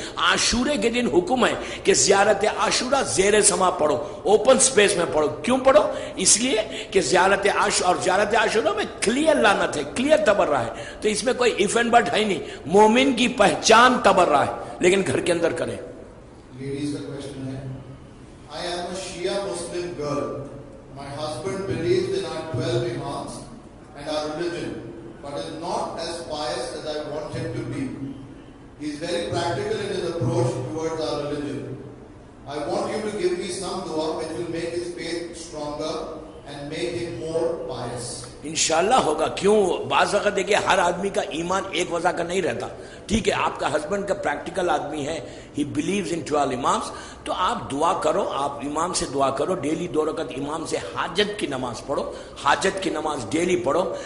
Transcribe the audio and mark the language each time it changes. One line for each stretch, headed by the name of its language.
Urdu: عاشورے کے دن حکم ہے کہ زیارت عاشورہ زیر سما پڑھو, اوپن سپیس میں پڑھو. کیوں پڑھو؟ اس لیے کہ زیارت عاشورہ, اور زیارت عاشورہ میں کلیئر لعنت ہے, کلیئر تبرہ ہے, تو اس میں کوئی ایف اینڈ بٹ ہے نہیں. مومن کی پہچان تبرہ ہے, لیکن گھر کے اندر کریں. لیڈیز کا کوشچن ہے,
English: I am a Shia Muslim girl. My husband believes in our 12 imams and our religion, but is not as pious as I want him to be. He is very practical in his approach towards our religion. I want you to give me some dua which will make his faith stronger and make him more pious.
Urdu: انشاءاللہ ہوگا. کیوں؟ بعض وقت دیکھیں ہر آدمی کا ایمان ایک وجہ کا نہیں رہتا. ٹھیک ہے, آپ کا ہسبینڈ کا پریکٹیکل آدمی ہے,
English: he believes in 12 imams,
Urdu: تو آپ دعا کرو, آپ امام سے دعا کرو, ڈیلی 2 رکعت امام سے حاجت کی نماز پڑھو, حاجت کی نماز ڈیلی پڑھو.